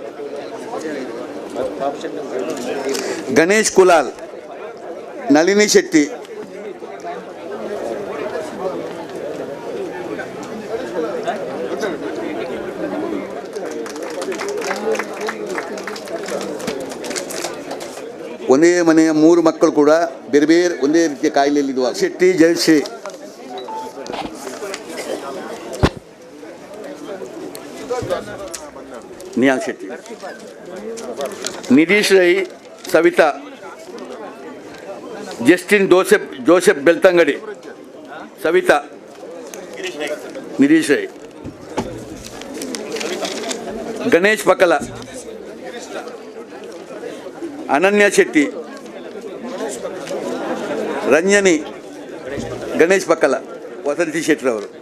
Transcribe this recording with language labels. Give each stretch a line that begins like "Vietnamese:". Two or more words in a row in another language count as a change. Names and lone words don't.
Kannada: ಗಣೇಶ್ ಕುಲಾಲ್, ನಳಿನಿ ಶೆಟ್ಟಿ, ಒಂದೇ ಮನೆಯ 3 ಮಕ್ಕಳು ಕೂಡ ಬೇರೆ ಬೇರೆ ಒಂದೇ ರೀತಿಯ ಕಾಯಿಲೆಯಲ್ಲಿದ್ದ ಶೆಟ್ಟಿ ಜಯಶ್ರೀ, ನಿಯಾ ಶೆಟ್ಟಿ, ನಿಧೀಶ್ ರೈ, ಸವಿತಾ, ಜಸ್ಟಿನ್ ಜೋಸೆಫ್ ಬೆಳ್ತಂಗಡಿ, ಸವಿತಾ, ನಿಧೀಶ್ ರೈ, ಗಣೇಶ್ ಪಕಲ, ಅನನ್ಯ ಶೆಟ್ಟಿ, ರಂಜನಿ, ಗಣೇಶ್ ಪಕ್ಕಲ, ವಸಂತಿ ಶೆಟ್ಟಿರವರು.